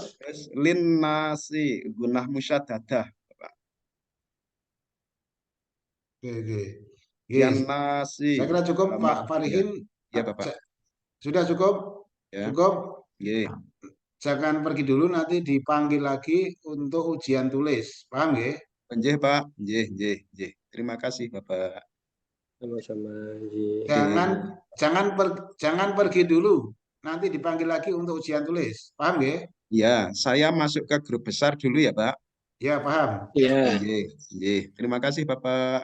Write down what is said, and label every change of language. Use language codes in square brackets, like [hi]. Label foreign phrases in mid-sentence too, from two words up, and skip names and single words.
[id] Terus [ar] للناس غنة مشددة, [id] Bapak. Oke, oke. Yan Yes. nasi. Saya kira cukup, Pak Ya, Farihin. ya, Bapak. Sudah cukup? Ya. Cukup. Ya. Jangan pergi dulu, nanti dipanggil lagi untuk ujian tulis. Paham ya? [jv] Nggih, Pak. Nggih, nggih, nggih. [id] Terima kasih, Bapak. Sama-sama, Ji. Jangan Nggih. jangan pergi dulu. Nanti dipanggil lagi untuk ujian tulis. Paham ya? Ya, saya masuk ke grup besar dulu ya, Pak. Ya, paham. Ya, [jv] Nggih, nggih. [id] Terima kasih, Bapak.